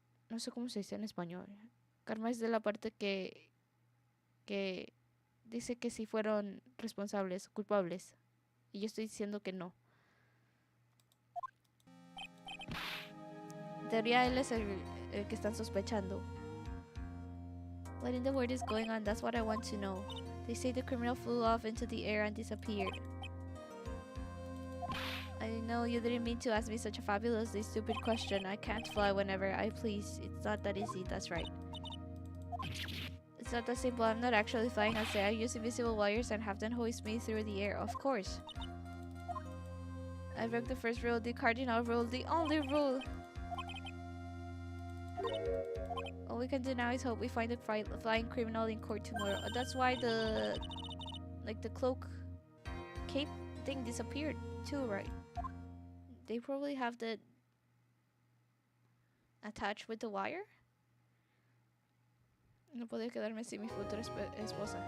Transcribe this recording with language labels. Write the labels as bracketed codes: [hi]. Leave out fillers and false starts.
[es] No sé cómo se dice en español. Karma es de la parte que dice que sí fueron responsables, culpables. Y yo estoy diciendo que no. En teoría él es el que están sospechando. [en] What in the world is going on? That's what I want to know. They say the criminal flew off into the air and disappeared. I know you didn't mean to ask me such a fabulously stupid question. I can't fly whenever I please. It's not that easy, that's right. It's not that simple. I'm not actually flying. I say I use invisible wires and have them hoist me through the air. Of course. I broke the first rule, the cardinal rule, the only rule. All we can do now is hope we find the flying criminal in court tomorrow. That's why the cloak cape thing disappeared too, right? They probably have that attached with the wire. [es] No podía quedarme sin mi futura esposa.